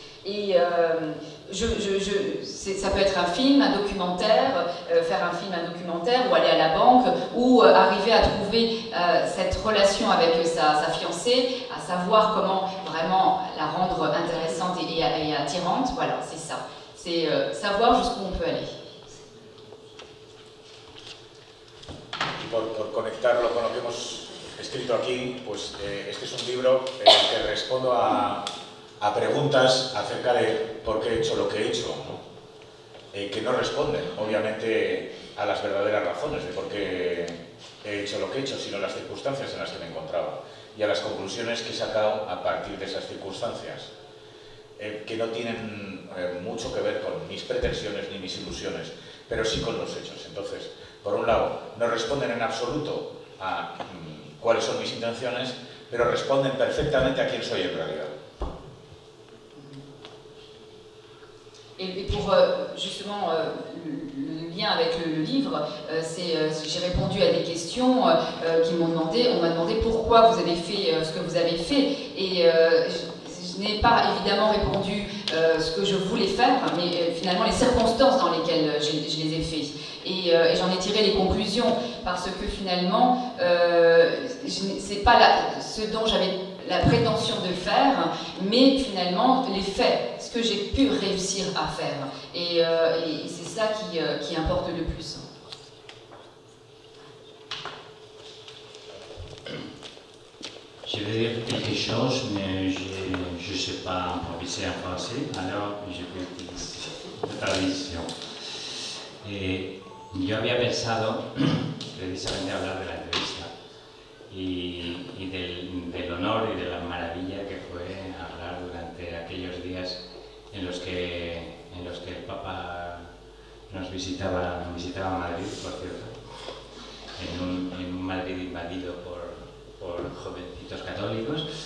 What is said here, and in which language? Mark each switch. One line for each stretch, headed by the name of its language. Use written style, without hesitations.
French: Et ça peut être un film, un documentaire, faire un film, un documentaire, ou aller à la banque, ou arriver à trouver cette relation avec sa fiancée, à savoir comment vraiment la rendre intéressante et attirante. Voilà, c'est ça. C'est savoir jusqu'où on peut aller.
Spanish: Por conectarlo con lo que hemos escrito aquí, pues este es un libro en el que respondo a preguntas acerca de por qué he hecho lo que he hecho, ¿no? Que no responden, obviamente, a las verdaderas razones de por qué he hecho lo que he hecho, sino a las circunstancias en las que me encontraba y a las conclusiones que he sacado a partir de esas circunstancias, que no tienen mucho que ver con mis pretensiones ni mis ilusiones, pero sí con los hechos. Entonces, por un lado, no responden en absoluto a cuáles son mis intenciones, pero responden perfectamente a quién soy en realidad.
French: Et pour justement le lien avec le livre, j'ai répondu à des questions qui m'ont demandé, on m'a demandé pourquoi vous avez fait ce que vous avez fait, et je n'ai pas évidemment répondu ce que je voulais faire, mais finalement les circonstances dans lesquelles je les ai fait. Et j'en ai tiré les conclusions, parce que finalement, c'est pas ce dont j'avais la prétention de faire, mais finalement les faits, ce que j'ai pu réussir à faire. Et c'est ça qui importe le plus. Je vais dire quelque chose, mais je ne sais pas improviser en français, alors je vais utiliser la traducción.
Spanish: Yo había pensado precisamente hablar de la entrevista y del honor y de la maravilla que fue hablar durante aquellos días en los que el Papa nos visitaba Madrid, por cierto, en un Madrid invadido por jovencitos católicos.